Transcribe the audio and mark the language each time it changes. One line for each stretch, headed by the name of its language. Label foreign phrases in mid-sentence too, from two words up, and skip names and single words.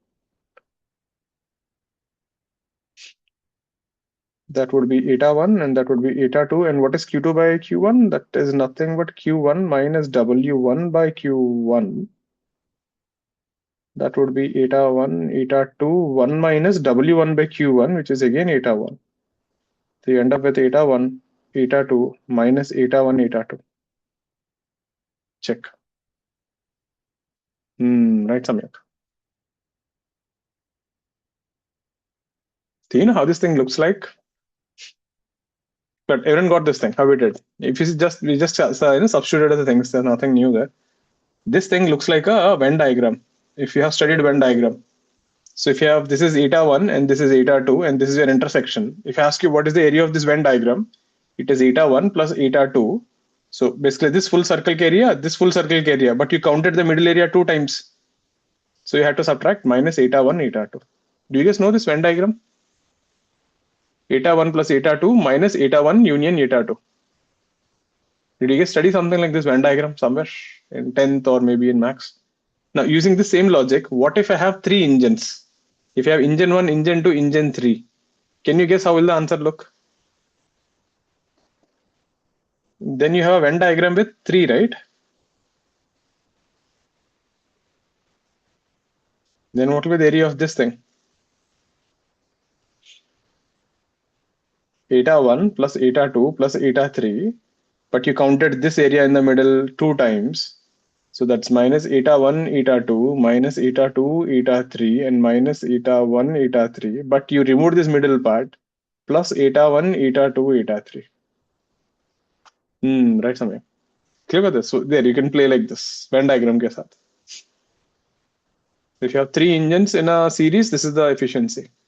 English: That would be eta 1 and that would be eta 2. And what is Q2 by Q1? That is nothing but Q1 minus W1 by Q1. That would be eta 1, eta 2, 1 minus W1 by Q1, which is again eta 1. So you end up with eta 1, eta 2 minus eta 1, eta 2. Check. Right, Samyak. Do you know how this thing looks like? But everyone got this thing, how we did. If you just, we just substituted the things, there's nothing new there. This thing looks like a Venn diagram. If you have studied Venn diagram. So if you have, this is eta 1 and this is eta 2 and this is your intersection. If I ask you what is the area of this Venn diagram, it is eta 1 plus eta 2. So basically this full circle area, this full circle area, but you counted the middle area 2 times. So you have to subtract minus eta 1, eta 2. Do you guys know this Venn diagram? Eta 1 plus eta 2 minus eta 1 union eta 2. Did you guys study something like this Venn diagram somewhere in 10th or maybe in max? Now using the same logic, what if I have 3 engines? If you have engine 1, engine 2, engine 3, can you guess how will the answer look? Then you have a Venn diagram with 3, right? Then what will be the area of this thing? Eta 1 plus eta 2 plus eta 3, but you counted this area in the middle 2 times. So that's minus eta 1, eta 2, minus eta 2, eta 3, and minus eta 1, eta 3. But you removed this middle part, plus eta 1, eta 2, eta 3. Right, Samay. Clear with this? So there, you can play like this, Venn diagram
Hindi: के साथ.
English: If you have 3 engines in a series, this is the efficiency.